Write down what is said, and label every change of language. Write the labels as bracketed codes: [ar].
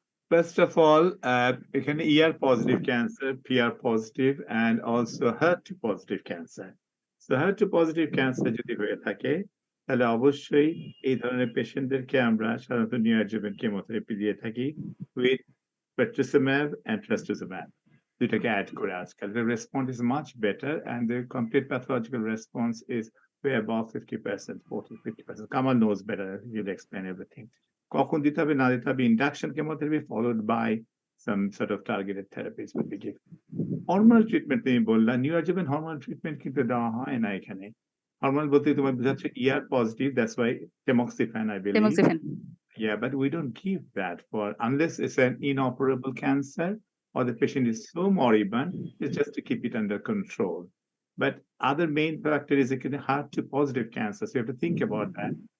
[en] First of all, এখানে ER positive cancer, PR positive, and also HER2 positive cancer. [bn] So HER2 positive cancer যদি হয়ে থাকে তাহলে অবশ্যই এই ধরনের পেশেন্টদেরকে আমরা সাধারণত নিওঅ্যাডজুভেন্ট কেমোথেরাপি দিয়ে থাকি [en] with pertuzumab and trastuzumab. [bn] দুইটাকে অ্যাড করে আজকাল [en] the response is much better and the complete pathological response is way above 50%, 40-50%. Kamal knows better. He'll explain everything. [bn] কখন দিতে হবে না দিতে হবে [en] induction chemotherapy followed by some sort of targeted therapies would be given. [bn] Hormonal treatment তুমি বললা neoadjuvant hormonal treatment কিন্তু দেওয়া হয় না এখানে। [en] Hormonal [bn] বলতে তোমার বোঝাচ্ছে [en] ER positive, that's why tamoxifen I believe. Tamoxifen. Yeah, but we don't give that for unless it's an inoperable cancer or the patient is so moribund, it's just to keep it under control. But other main factor is it can HER2 positive cancer, so you have to think about that.